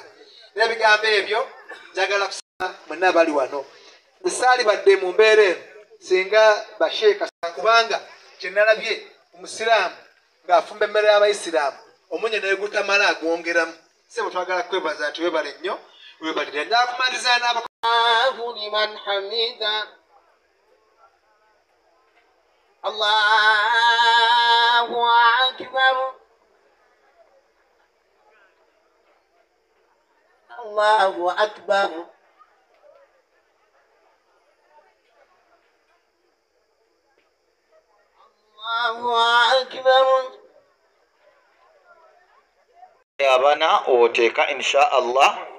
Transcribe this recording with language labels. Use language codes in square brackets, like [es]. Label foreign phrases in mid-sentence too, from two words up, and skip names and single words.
[lg] Era ebigambo ebyo njagala kusaba mwenna bali wano busaali badde mu mbeera eno singa basheeka kubanga kyenalabye omusiraamu ng'afumba emmere y'abayisiraamu omunye naye gutamala agwongeramu. Sebo twagala kwebaza nti webale nnyo webalire nakumaliza [ar] الله لمن حمده الله أكبر الله أكبر الله أكبر. [lg] Abaana oteeka [ar] إن شاء الله